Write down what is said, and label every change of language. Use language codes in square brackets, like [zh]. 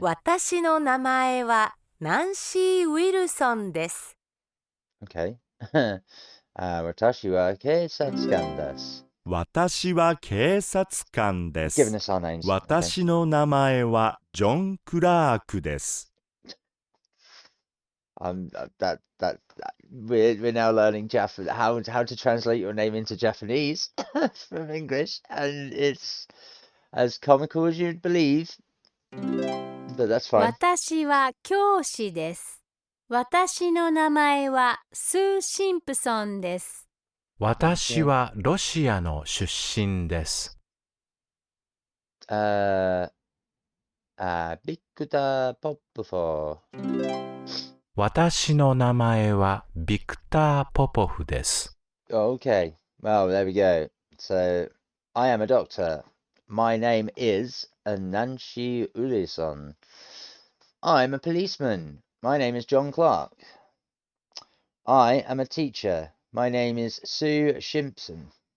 [ja] 私の名前はナンシー・ウィルソンです。 Okay. 私は警察官です。私は警察官で [en] Giving [ja] す。 [en] us our names. [ja] 私の名前はジョン・クラークです。 [en] We're now learning how to translate your name into Japanese from English, and it's as comical as you'd believe, but that's fine. [ja] 私は教師です。私の名前はスー・シンプソンです。私はロシアの出身です。ビクター・ポップフォー。私の名前はビクター・ポポフです。 [en] Okay, well, there we go. So, I am a doctor. My name is Nanshi Ulison. I'm a policeman. My name is John Clark. I am a teacher. My name is Sue Shimpson.